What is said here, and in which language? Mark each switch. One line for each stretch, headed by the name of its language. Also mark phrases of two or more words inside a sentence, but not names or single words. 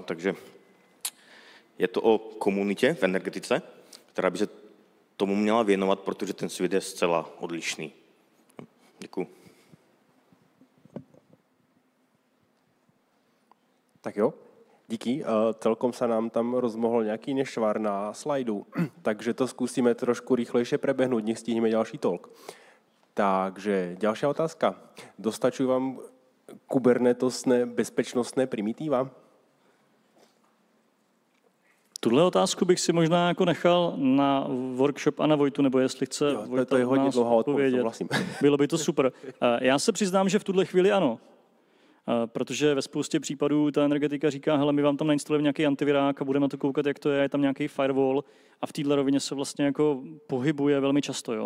Czech: Takže je to o komunitě v energetice, která by se tomu měla věnovat, protože ten svět je zcela odlišný. Děkuju. Tak jo, díky.
Slovak: Celkom sa nám tam rozmohol nejaký nešvar na slajdu, takže to skúsime trošku rýchlejšie prebehnúť, nech stihneme ďalší talk. Takže ďalšia otázka. Dostačujú vám kubernetosné bezpečnostné primitíva?
Czech: Tuhle otázku bych si možná jako nechal na workshop a na Vojtu, nebo jestli chce Vojta to je hodně dlouhá odpověď. Bylo by to super. Já se přiznám, že v tuhle chvíli ano. Protože ve spoustě případů ta energetika říká, hele, my vám tam nainstalujeme nějaký antivirák a budeme na to koukat, jak to je tam nějaký firewall a v této rovině se vlastně jako pohybuje velmi často, jo?